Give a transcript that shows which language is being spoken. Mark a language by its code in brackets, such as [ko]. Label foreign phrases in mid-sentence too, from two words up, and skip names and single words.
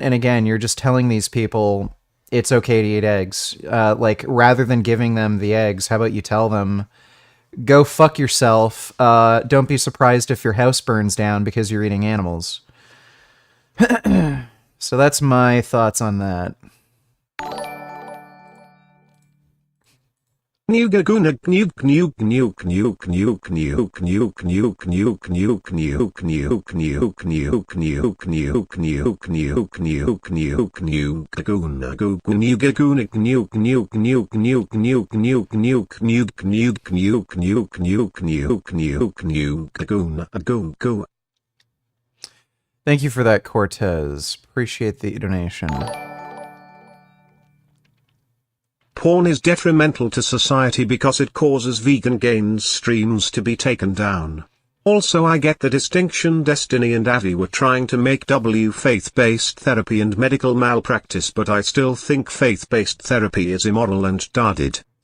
[en] And again, you're just telling these people it's okay to eat eggs. Like, rather than giving them the eggs, how about you tell them, go fuck yourself. Don't be surprised if your house burns down because you're eating animals. So that's my thoughts on that. Nugaguna nuke nuke nuke nuke nuke nuke nuke nuke nuke nuke nuke nuke nuke nuke nuke nuke nuke nuke nuke nugaguna go nugaguna nuke nuke nuke nuke nuke nuke nuke nuke nuke nuke nuke nuke nuke nuke nugaguna go. Thank you for that, Cortez. Appreciate the donation. Porn is detrimental to society because it causes vegan gains streams to be taken down. Also, I get the distinction Destiny and Avi were trying to make faith-based therapy and medical malpractice, but I still think faith-based therapy is immoral and tarded.